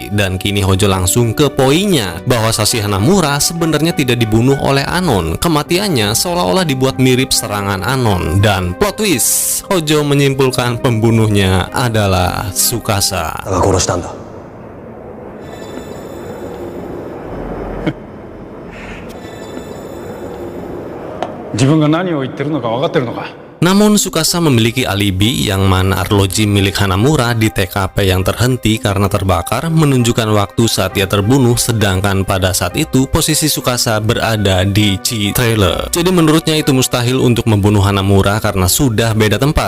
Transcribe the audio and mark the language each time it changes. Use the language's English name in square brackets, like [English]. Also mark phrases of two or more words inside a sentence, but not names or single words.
[Indonesian] Dan kini Hojo langsung ke poinnya, bahwa Sashi Hanamura sebenarnya tidak dibunuh oleh Anon. Kematiannya seolah-olah dibuat mirip serangan Anon. Dan [English] plot twist, [Indonesian] Hojo menyimpulkan pembunuhnya adalah Tsukasa. [Japanese] 自分が何を言ってるのか分かってるのか。 [Indonesian] Namun Tsukasa memiliki alibi yang mana arloji milik Hanamura di TKP yang terhenti karena terbakar menunjukkan waktu saat ia terbunuh, sedangkan pada saat itu posisi Tsukasa berada di trailer. Jadi menurutnya itu mustahil untuk membunuh Hanamura karena sudah beda tempat.